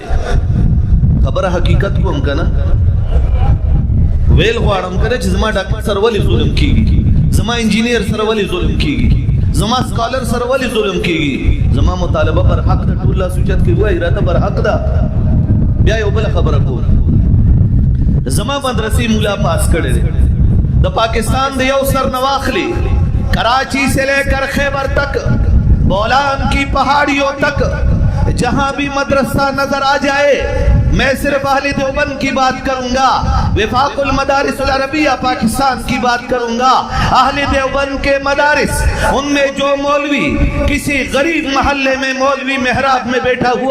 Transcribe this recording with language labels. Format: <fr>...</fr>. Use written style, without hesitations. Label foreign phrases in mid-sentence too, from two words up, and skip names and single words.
<ps>خبره حقیقت کوم که نه ویل غواړم که نه چې زما ډاکټر سره ولې ظلم کېږي زما انجینیر سره ولې ظلم کېږي زما سکالر سره ولې ظلم کېږي زما مطالبه پر حق ده ټول لاس اوچت کړي وایي راته پر حق ده بیا یو بله خبره کوم زما مدرسې مولا پاس کړی دی د پاکستان د یو سر نه واخلي</ps> <ur>کراچی سے لے کر خیبر تک بولان کی پہاڑیوں تک جہاں بھی مدرسہ نظر آ جائے میں صرف اہل دیوبند کی بات کروں گا وفاق المدارس العربیہ پاکستان کی بات کروں گا اہل دیوبند کے مدارس ان میں جو مولوی کسی غریب محلے میں مولوی محراب میں بیٹھا ہوا</ur>